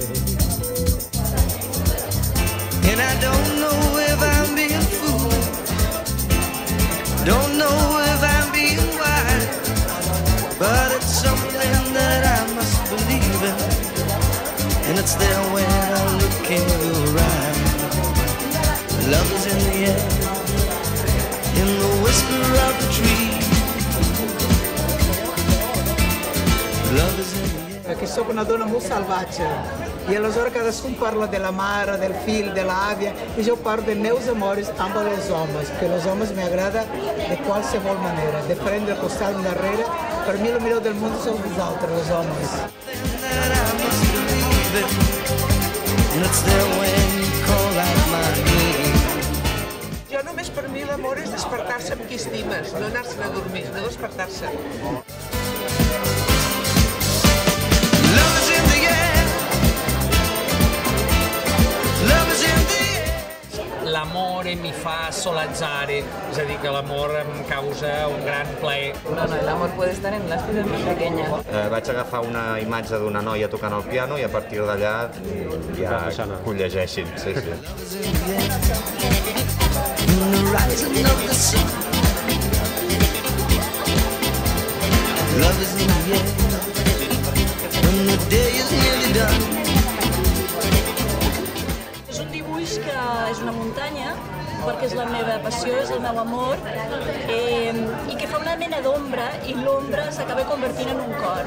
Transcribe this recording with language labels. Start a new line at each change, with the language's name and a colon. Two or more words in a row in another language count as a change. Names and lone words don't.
English: And I don't know if I'm being fooled, don't know if I'm being wise, but it's something that I must believe in, and it's there when I look in your eyes. Love is in the air, in the whisper of the tree. Love is in the air.
Italian: Perché sono una donna molto selvaggia
Catalan: e aleshores cadascun parla de la mare, del fill, de l'àvia, e jo parlo de meus amores amb els homes, que els homes m'agrada de qualsevol manera, de prendre el costat darrere. Per mi el millor del món sou vosaltres, els homes. Jo només per mi l'amor és despertar-se amb qui estimes, no anar-se'n a dormir, no despertar-se.
Italian: L'amore mi fa solezzare,
Catalan: és a dir, que l'amor em causa un gran plaer.
Spanish: No, el amor puede estar en las cosas más pequeñas.
Catalan: Vaig agafar una imatge d'una noia tocant el piano i a partir d'allà ja que ho llegeixin. Sí, sí. És un dibuix que és una muntanya, perquè és la meva passió, és el meu amor, i que fa una mena d'ombra, i l'ombra s'acaba convertint en un cor.